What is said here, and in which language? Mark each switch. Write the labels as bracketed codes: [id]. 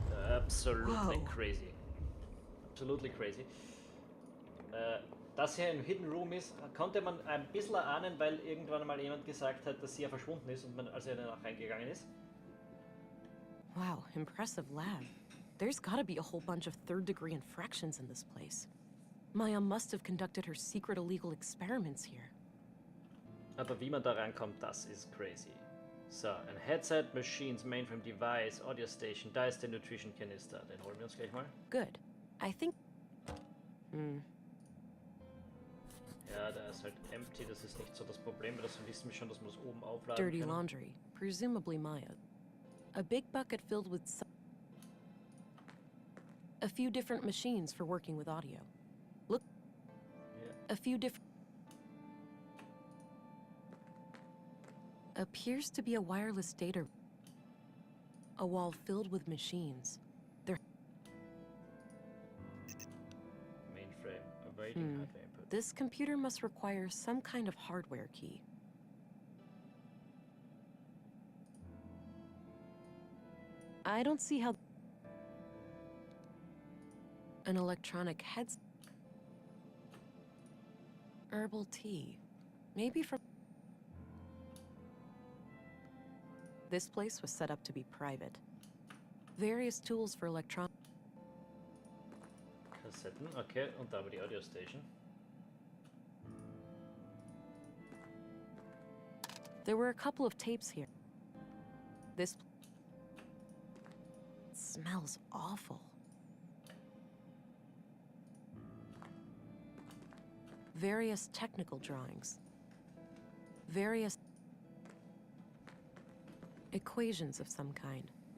[en] Absolutely crazy. Absolutely crazy. [de] Dass hier ein Hidden Room ist, konnte man ein bisschen erahnen, weil irgendwann mal jemand gesagt hat, dass sie ja verschwunden ist und man als er danach reingegangen ist. [en] Wow, impressive lab. There's gotta be a whole bunch of third-degree infractions in this place. Maya must have conducted her secret illegal experiments here. [de] Aber wie man da reinkommt, das ist crazy. So, ein Headset, Machines, Mainframe Device, Audio Station, da ist der Nutrition Canister. Den holen wir uns gleich mal. [en] Good. I think... [de] Ja, der ist halt empty, das ist nicht so das Problem, weil das wissen wir schon, dass man das oben aufladen [en] Dirty [de] kann. [en] laundry, presumably Maya. A big bucket filled with a few different machines for working with audio. Look, Yeah. a few different... Appears to be a wireless data... A wall filled with machines. Mainframe, awaiting hardware input. This computer must require some kind of hardware key. I don't see how... An electronic heads. Herbal tea. Maybe from. This place was set up to be private. Various tools for electron. [de] Kassetten, okay, und da haben wir die Audio Station. [en] There were a couple of tapes here. This smells awful. Various technical drawings. Various equations of some kind.